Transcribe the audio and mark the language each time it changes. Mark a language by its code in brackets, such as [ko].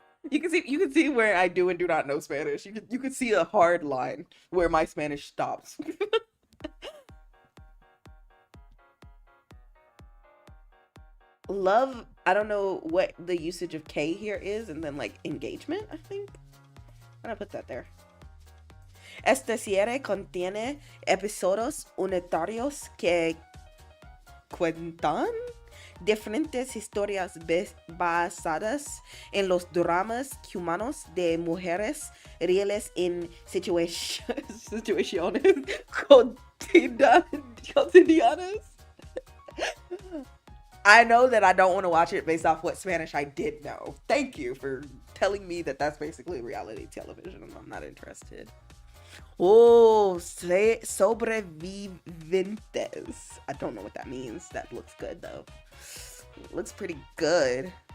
[en] You can see where I do and do not know Spanish. You can see a hard line where my Spanish stops. Love, I don't know what the usage of K here is, and then like engagement, I think. I'm gonna put that there. [es] Esta serie contiene episodios unitarios que cuentan diferentes historias basadas en los dramas humanos de mujeres reales en situaciones cotidianas. [en] I know that I don't want to watch it based off what Spanish I did know. Thank you for telling me that that's basically reality television, and I'm not interested. [es] Oh, sobrevivientes. [en] I don't know what that means. That looks good, though. It looks pretty good.